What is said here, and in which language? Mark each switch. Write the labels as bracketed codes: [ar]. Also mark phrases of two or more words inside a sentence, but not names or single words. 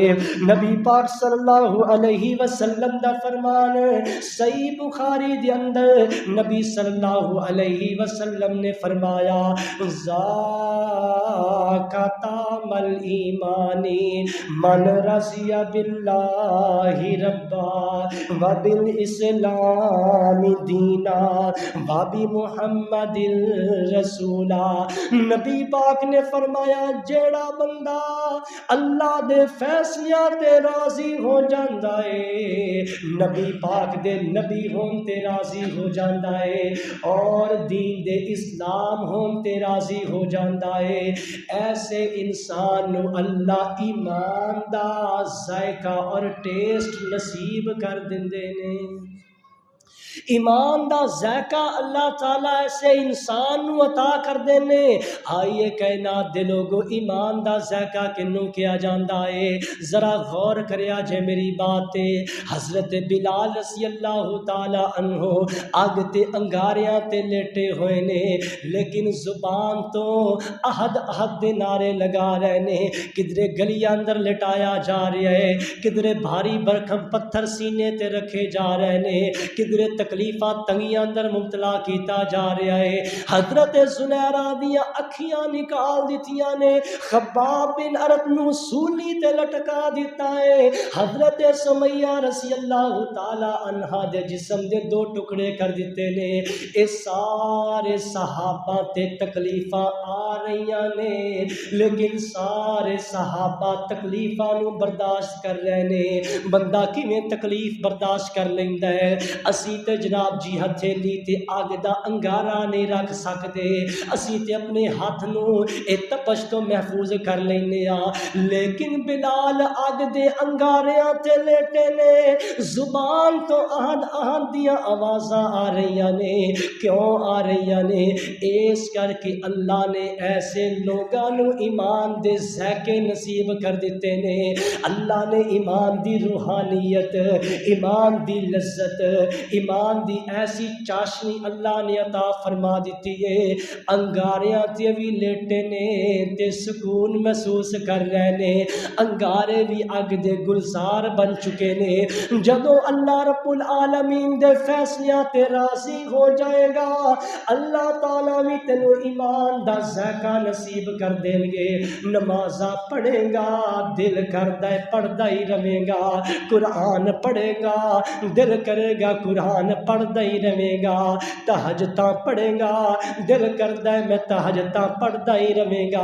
[pa] نبی پاک [ar] صلی اللہ علیہ وسلم [pa] دا فرمان صحیح بخاری دے اندر نبی [ar] صلی اللہ علیہ وسلم [pa] نے فرمایا [ar] ذاک طعم الایمان من رضی باللہ ربا وبالاسلام دینا وبمحمد رسولا۔ [pa] نبی پاک نے فرمایا جیڑا بندہ اللہ دے فیصلیاں تے راضی ہو جاندا ہے، نبی پاک دے نبی ہون تے راضی ہو جاندا ہے، اور دین دے اسلام ہون تے راضی ہو جاندا ہے، ایسے انسان نو اللہ ایمان دا ذائقہ اور ٹیسٹ نصیب کر دیندے نے۔ ایمان دا ذائقہ اللہ تعالیٰ ایسے انسان نو عطا کر دینے. آئیے کائنات دے لوگو ایمان دا ذائقہ کنوں کیا جاندا ہے؟ ذرا غور کریا جے میری بات تے. حضرت بلال [ar] رضی اللہ تعالی عنہ [pa] اگ تے انگاریاں تے لیٹے ہوئے نے، لیکن زبان تو احد احد دے نعرے لگا رہے نے. کدھرے گلیاں اندر لٹایا جا رہا ہے، کدھرے بھاری برکھم پتھر سینے تے رکھے جا رہے نے، کدھرے تکلیفاں تنگیاں اندر مبتلا کیتا جا رہا ہے. حضرت زنیرہ دیاں اکھیاں نکال دیتیاں نے، خباب بن ارت نو سولی تے لٹکا دیتا ہے. حضرت سمیہ [ar] رضی اللہ تعالی عنہا [pa] دے جسم دے دو ٹکڑے کر دیتے نے. اے سارے صحابہ تے تکلیفاں آ رہیاں نے، لیکن سارے صحابہ تکلیفاں نو برداشت کر رہے نے. بندہ کیویں تکلیف برداشت کر لیندا ہے؟ اسی تے جناب جی ہتھیلی تے اگ دا انگارا نہیں رکھ سکدے، اسی تے اپنے ہاتھ نو اے تپش تو محفوظ کر لینے ہاں، لیکن بلال اگ دے انگاریاں تے لیٹے نے. زبان تو احد احد دیاں آوازاں آ رہیاں نے. کیوں آ رہیاں نے؟ اس کر کے اللہ نے ایسے لوگاں نو ایمان دے ذائقے نصیب کر دیتے نے. اللہ نے ایمان دی روحانیت، ایمان دی لذت، ایمان دی ایسی چاشنی اللہ نے عطا فرما دیتی ہے. انگاریاں تے بھی لیٹے نے تے سکون محسوس کر رہے نے. انگارے بھی اگ دے گلزار بن چکے نے. جدوں [ar] اللہ رب العالمین [pa] دے فیصلیاں تے راضی ہو جائے گا، اللہ تعالیٰ بھی تینوں ایمان دا ذائقہ نصیب کر دیں گے. نمازاں پڑھے گا دل کردا ہے پڑھدا ہی رہے گا، قرآن پڑھے گا دل کرے گا قرآن پڑھدا ہی رہے گا، تہجداں پڑھے گا دل کردا ہے میں تہجداں پڑھدا ہی رہے گا.